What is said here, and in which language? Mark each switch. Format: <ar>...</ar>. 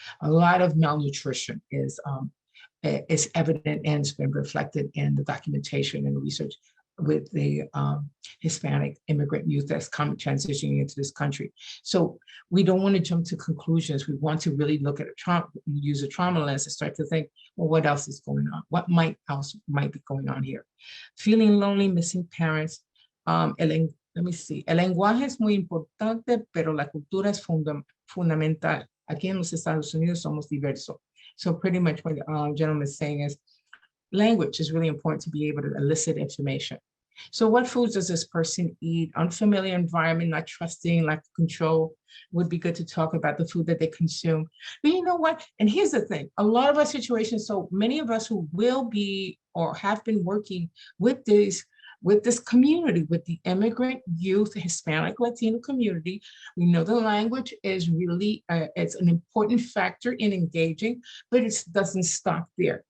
<en>A lot of malnutrition is evident and has been reflected in the documentation and research with the Hispanic immigrant youth that's transitioning into this country. So we don't want to jump to conclusions. We want to really look at use a trauma lens and start to think, well, what else is going on? What else might be going on here? Feeling lonely, missing parents, let me see.</en> <es>El lenguaje es muy importante, pero la cultura es fundamental. Aquí en los Estados Unidos somos diversos.</es> <en>So pretty much what the gentleman is saying is language is really important to be able to elicit information. So what foods does this person eat? Unfamiliar environment, not trusting, lack of control. Would be good to talk about the food that they consume. But you know what? And here's the thing, a lot of our situations, so many of us who will be or have been working with this community, with the immigrant youth, Hispanic, Latino community, we know the language is really, it's an important factor in engaging, but it doesn't stop there.</en>